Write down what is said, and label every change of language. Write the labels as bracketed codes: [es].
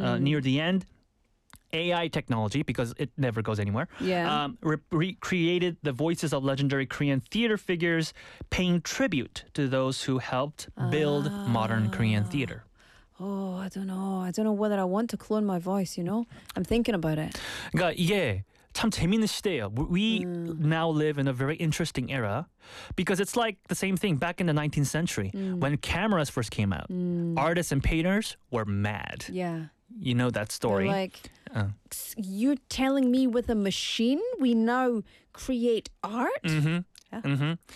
[en] Near the end, AI technology, because it never goes anywhere, recreated the voices of legendary Korean theater figures, paying tribute to those who helped build modern Korean theater. Oh, I don't know. I don't know whether I want to clone my voice, you know? I'm thinking about it. [ko] 그러니까 이게 참 재밌는 시대예요. [en] We now live in a very interesting era because it's like the same thing back in the 19th century when cameras first came out. Artists and painters were mad. Yeah. You know that story. They're like, you're telling me with a machine we now create art?